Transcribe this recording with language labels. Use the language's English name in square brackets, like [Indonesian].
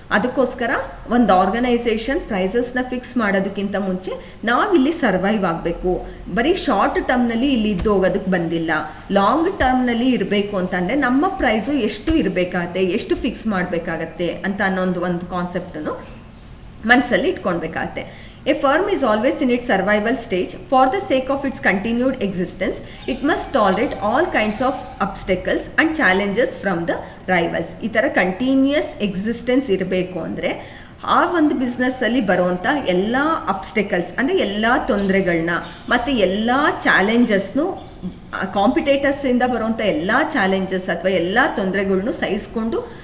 [Kannada] ಅದಕ್ಕೋಸ್ಕರ ಒಂದು organisation ಪ್ರೈಸಸ್ನ fix ಮಾಡೋದಕ್ಕಿಂತ ಮುಂಚೆ ನಾವಿಲ್ಲಿ ಸರ್ವೈವ್ ಆಗಬೇಕು. ಬರೀ ಶಾರ್ಟ್ ಟರ್ಮ್ನಲ್ಲಿ ಇಲ್ಲಿ ಇದ್ದು ಹೋಗೋದಕ್ಕೆ ಬಂದಿಲ್ಲ, ಲಾಂಗ್ ಟರ್ಮ್ನಲ್ಲಿ ಇರಬೇಕು ಅಂತಂದರೆ ನಮ್ಮ ಪ್ರೈಸು ಎಷ್ಟು ಇರಬೇಕಾಗತ್ತೆ, ಎಷ್ಟು ಫಿಕ್ಸ್ ಮಾಡಬೇಕಾಗತ್ತೆ ಅಂತ ಅನ್ನೋದು ಒಂದು ಕಾನ್ಸೆಪ್ಟನ್ನು ಮನಸ್ಸಲ್ಲಿ ಇಟ್ಕೊಳ್ಬೇಕಾಗತ್ತೆ. [English] A firm is always in its survival stage. For the sake of its continued existence, it must tolerate all kinds of obstacles and challenges from the rivals. [Kannada] ಈ ಥರ ಕಂಟಿನ್ಯೂಯಸ್ ಎಕ್ಸಿಸ್ಟೆನ್ಸ್ ಇರಬೇಕು ಅಂದರೆ ಆ ಒಂದು ಬಿಸ್ನೆಸ್ಸಲ್ಲಿ ಬರುವಂಥ ಎಲ್ಲ ಅಬ್ಸ್ಟೆಕಲ್ಸ್ ಅಂದರೆ ಎಲ್ಲ ತೊಂದರೆಗಳನ್ನ ಮತ್ತು ಎಲ್ಲ ಚಾಲೆಂಜಸ್ನು, ಕಾಂಪಿಟೇಟರ್ಸಿಂದ ಬರುವಂಥ ಎಲ್ಲ ಚಾಲೆಂಜಸ್ ಅಥವಾ ಎಲ್ಲ ತೊಂದರೆಗಳ್ನು ಸಹಿಸ್ಕೊಂಡು